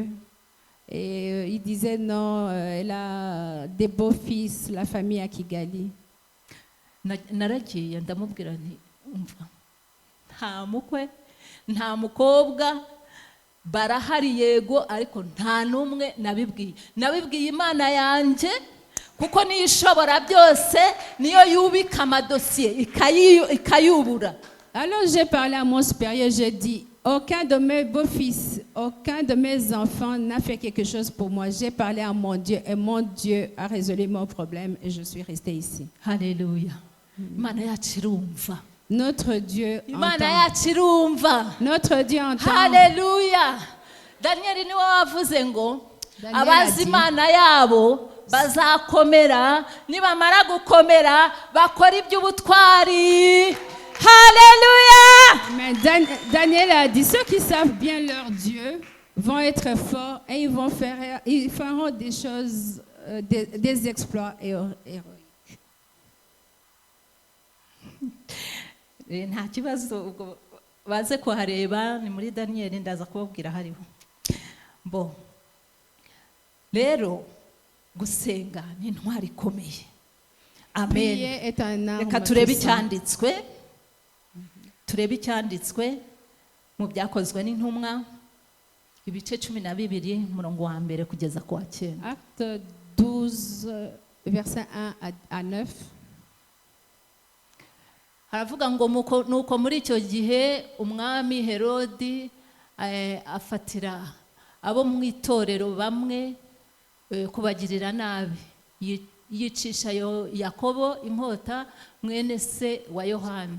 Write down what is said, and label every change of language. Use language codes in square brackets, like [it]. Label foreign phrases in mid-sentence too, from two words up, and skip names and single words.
[fr] Et il disait non, elle a des beaux-fils, la famille à Kigali. [rw] naragiye ndamubwira nti umva, nta mukwe nta mukobwa barahari yego, ariko nta n'umwe nabibwiye Imana yanjye, kuko niyo ishobora byose, niyo yubika amadosiye ikayubura. [fr] Alors j'ai parlé à mon supérieur, j'ai dit, aucun de mes beaux-fils, aucun de mes enfants n'a fait quelque chose pour moi. J'ai parlé à mon Dieu et mon Dieu a résolu mon problème et je suis restée ici. [rw] Haleluya. Imana yacu irumva. [fr] Notre Dieu [rw] Imana [fr] entend. [rw] yacu irumva. [fr] Notre Dieu entend. [rw] Haleluya. Daniel niwe wavuze ngo Daniel abazi ati, Imana yabo bazakomera, nibamara gukomera bakora iby'ubutwari. Haleluya. [fr] Mais Daniel a dit, ceux qui savent bien leur Dieu vont être forts et ils feront des choses, des exploits héroïques. [rw] Nta kibazo, ubwo baze kuhareba, ni muri Daniel, ndaza kubabwira hariho. Bo rero gusenga ni intwari ikomeye. Amen. [fr] Prier est un arme [rw] Reka turebe [fr] puissante. [rw] icyanditswe, turebe icyanditswe mu byakozwe n'intumwa, ibice 12 umurongo wa mbere kugeza ku wa 9. [fr] Acte 12, verset 1 à 9. [rw] haravuga ngo nuko muri icyo gihe umwami Herodi afatira abo mu itorero bamwe kubagirira nabi, yicisha Yakobo inkota mwene se wa Yohani.